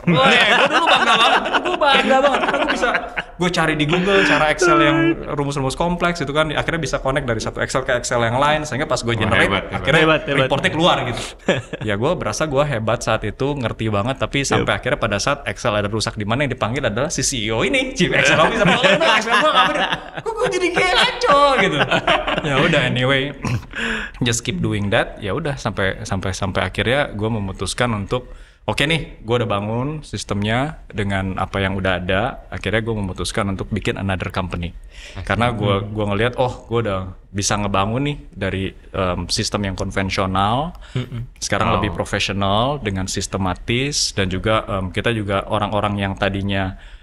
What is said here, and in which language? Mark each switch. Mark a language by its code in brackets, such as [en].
[id] Gue dulu bangga banget, karena gue cari di Google cara Excel yang rumus-rumus kompleks itu kan, akhirnya bisa connect dari satu Excel ke Excel yang lain, sehingga pas gue generate, akhirnya reportnya keluar gitu. Ya gue berasa gue hebat saat itu, ngerti banget, tapi sampai akhirnya pada saat Excel ada rusak di mana yang dipanggil adalah si CEO ini, Chief Excel Officer. Excel gue nggak bener, gue jadi kayak ngaco gitu. Ya udah [en] anyway, just keep doing that. [id] Ya udah sampai akhirnya gue memutuskan untuk oke nih, gue udah bangun sistemnya dengan apa yang udah ada. Akhirnya gue memutuskan untuk bikin another company. Karena gue ngelihat, gue udah bisa ngebangun nih dari sistem yang konvensional, sekarang lebih profesional dengan sistematis, dan juga kita juga orang-orang yang tadinya